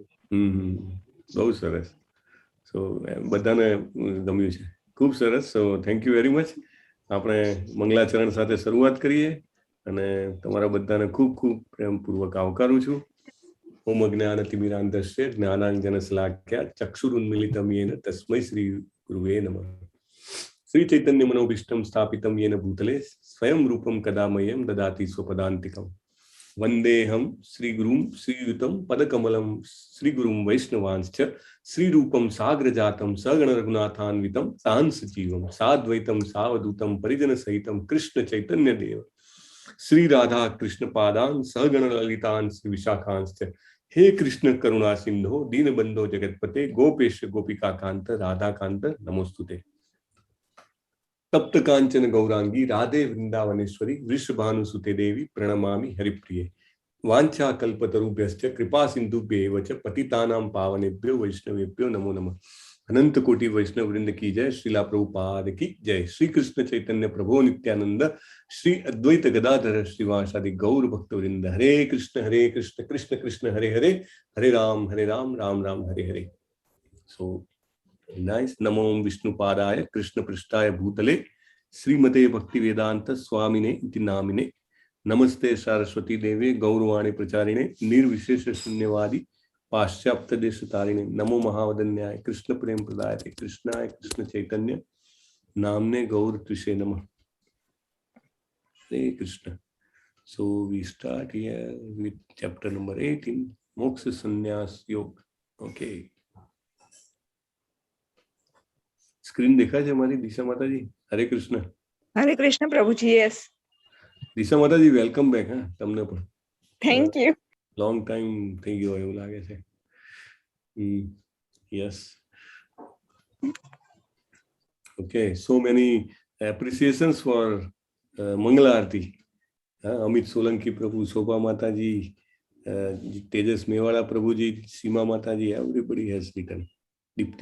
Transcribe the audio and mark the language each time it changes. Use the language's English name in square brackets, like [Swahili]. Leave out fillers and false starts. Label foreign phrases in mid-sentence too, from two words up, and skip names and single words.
[Gujarati] બહુ સરસ। સો બધાને ગમ્યું છે, ખૂબ સરસ। [English] So thank you very much. [Gujarati] આપણે મંગલાચરણ સાથે શરૂઆત કરીએ અને તમારા બધાને ખૂબ ખૂબ પ્રેમપૂર્વક આવકારું છું। [Sanskrit] ॐ अज्ञानतिमिरान्धस्य ज्ञानाञ्जनशलाकया चक्षुरुन्मीलितं येन तस्मै श्री गुरवे नमः। श्री चैतन्य मनोभीष्टं स्थापितं येन भूतले स्वयं रूपं कदा मह्यं ददाति स्वपदान्तिकं। वन्देऽहं श्रीगुरुं श्रीयुतं पदकमलं श्रीगुरुं वैष्णवांश्च श्रीरूपं साग्रजातं सगण रघुनाथान्वितं साहंसजीवं साद्वैतं सावधूतं परिजनसहितं कृष्ण चैतन्यदेव श्री राधा कृष्ण पादान् सहगण ललितान् श्री विशाखांश्च। हे कृष्ण करुणा सिंधो दीनबंधो जगत्पते गोपेश गोपिकाकांत राधाकांत नमोस्तुते। तप्त कांचन गौरांगी राधे वृंदावनेश्वरी वृषभानुसुते देवी प्रणमामि हरिप्रिये। वांछा कल्पतरुभ्यश्च कृपा सिंधुभ्येव च पतितानां पावनेभ्यो वैष्णवेभ्यो नमो नमः। [Hindi] अनंत कोटि वैष्णव वृंद की जय। श्रीला प्रभुपाद की जय। श्री कृष्ण चैतन्य प्रभु नित्यानंद श्री अद्वैत गदाधर श्रीवासादि गौर भक्त वृंद। [Sanskrit] हरे कृष्ण कृष्ण कृष्ण हरे हरे, हरे राम राम राम हरे हरे। [English] So nice. [Sanskrit] नमो विष्णुपादाय कृष्ण पृष्ठाय भूतले श्रीमते भक्ति वेदांत स्वामिने इति नामिने। नमस्ते सरस्वती देवे गौरवाणी प्रचारिणे निर्विशेष शून्यवादी पाश्चात्य देश तारिणे। नमो महावदन्याय कृष्ण प्रेम प्रदायते कृष्णाय कृष्ण चैतन्य नामने गौर त्रिषे नमः। [Hindi] हरे कृष्ण। [English] So we start here with chapter number 18 मोक्ष संन्यास योग। [Hindi] ओके, स्क्रीन देखा है हमारी दिशा माता जी? हरे कृष्ण। हरे कृष्ण प्रभुजी। यस, दिशा माता जी [English] welcome back. [Hindi] हाँ, [Gujarati] તમને પણ [English] Thank you. long time [Gujarati] થઈ ગયો એવું લાગે છે। [English] Yes, okay. So many appreciations for મંગલ આરતી। અમિત સોલંકી પ્રભુ, શોભા માતાજી, તેજસ મેવાડા પ્રભુજી, સીમા માતાજી, everybody has written.